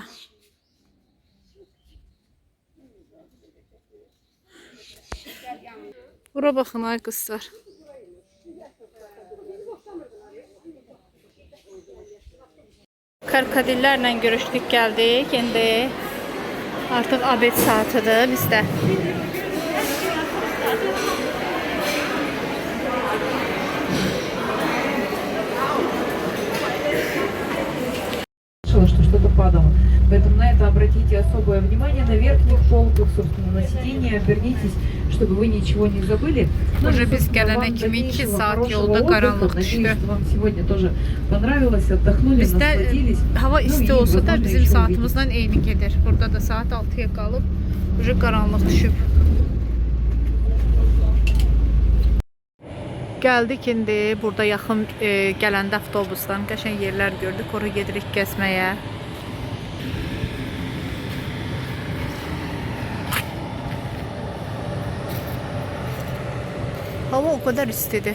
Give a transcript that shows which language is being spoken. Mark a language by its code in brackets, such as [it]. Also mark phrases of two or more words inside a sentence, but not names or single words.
[az] Bura baxın ay qızlar. Karkadillərlə görüşdük, gəldik. İndi artıq abed saatıdır bizdə. [ru] Что что-то падало. Поэтому на это обратите особое внимание. На верхних полках, собственно, на сиденье обернитесь, чтобы вы ничего не забыли. Уже [az] biz gələnə kimi 2 saat yolda qaranlıq düşdü. [ru] Надеюсь, что вам сегодня тоже понравилось, отдохнули, [az] Bizdə [ru] насладились. [az] hava [ru] Ну [az] isti [ru] и, [az] olsa da [ru] возможно, [az] bizim [ru] еще [az] saatımızdan eyni gedir. Burada da saat 6-ya qalıb, [ru] уже [az] qaranlıq düşüb. Gəldik indi burada yaxın gələndə avtobusdan qəşəng yerlər gördük. Ora gedirik gəzməyə. Hava [tr] o kadar [az] istidir.